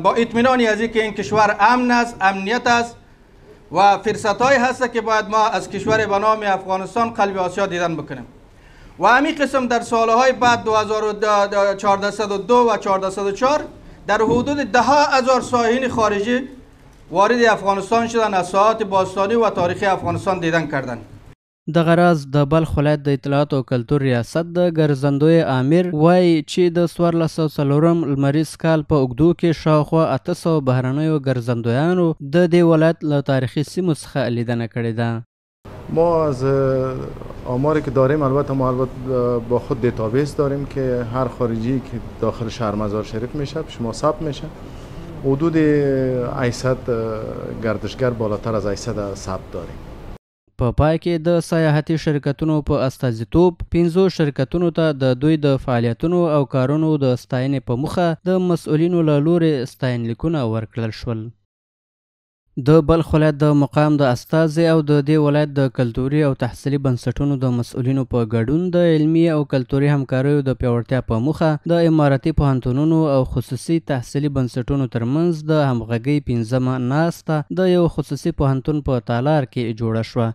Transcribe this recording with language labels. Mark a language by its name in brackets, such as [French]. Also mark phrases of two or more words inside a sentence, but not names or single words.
[Persian] با اطمینانی از اینکه این کشور امن است، امنیت است و فرصت‌هایی هست که باید ما از کشور به نام افغانستان قلب آسیا دیدن بکنیم. و همین قسم در سالهای بعد 1402 و 1404 در حدود 10,000 سایحین خارجی وارد افغانستان شدن، از ساحات باستانی و تاریخی افغانستان دیدن کردند. [Pashto] دغه راز د بلخ ولایت د اطلاعات او کلتور ریاست د ګرځندوی امیر وایي چې د 1404 لمریز کال په اوږدو کې شاوخوا 800 بهرنیو ګرځندویانو د دې ولایت له تاریخي سیمو څخه لیدنه کړې ده. [Persian] ما از آماری که داریم البته با خود دیتابیس داریم که هر خارجی که داخل شهر مزار شریف میشه شما ثبت میشه، حدود 800 گردشگر بالاتر از 800 ثبت داریم. [Pashto] په پای کې د سیاحتي شرکتونو په استازیتوب 15 شرکتونو ته د دوی د فعالیتونو او کارونو د ستاینې په موخه د مسؤلینو له لورې ستاینلیکونه ورکړل شول. د بلخ ولایت د مقام د استازي او د دې ولایت د کلتوري او تحصیلي بنسټونو د مسؤلینو په ګډون د علمي او کلتوري همکاریو د پیاوړتیا په موخه د اماراتي پوهنتونونو او خصوصي تحصیلي بنسټونو ترمنځ د همغږۍ 15مه ناسته د یو خصوصي پوهنتون په تالار کې جوړه شوه.